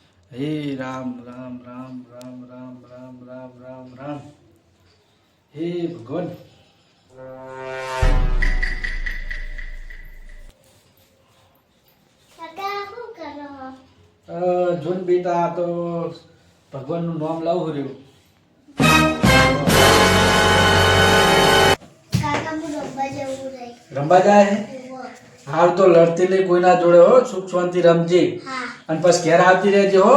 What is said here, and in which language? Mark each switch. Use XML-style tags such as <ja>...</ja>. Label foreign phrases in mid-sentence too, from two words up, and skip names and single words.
<hi>हे राम राम राम राम राम राम राम राम राम हे भगवान।</hi> <gu>જોન બેટા આ તો ભગવાનનું નામ લાવું રહ્યું। રંબા જાય હે હાલ તો લડતી નહીં કોઈના જોડે હો, સુખ શાંતિ રમજી અને પછી ઘેર આવતી રહેજે હો।</gu>